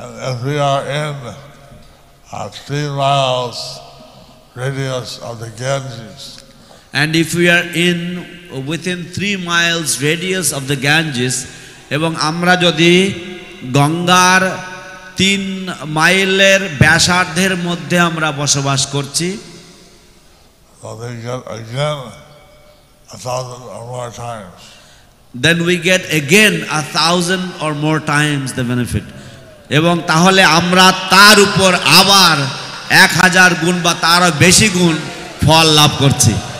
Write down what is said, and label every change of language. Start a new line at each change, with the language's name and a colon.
English: If we are in 3 miles radius of the Ganges, and if we are within 3 miles radius of the Ganges,
Bangla: এবং আমরা যদি গঙ্গার 3 মাইলের ব্যাসার্ধের মধ্যে আমরা বসবাস করছি।
English: So they get again 1,000 or more times. Then we get again 1,000 or more times the benefit.
Bangla: এবং তাহলে আমরা তার উপর আবার 1000 গুণ বা তারও বেশি গুণ ফল লাভ করছি।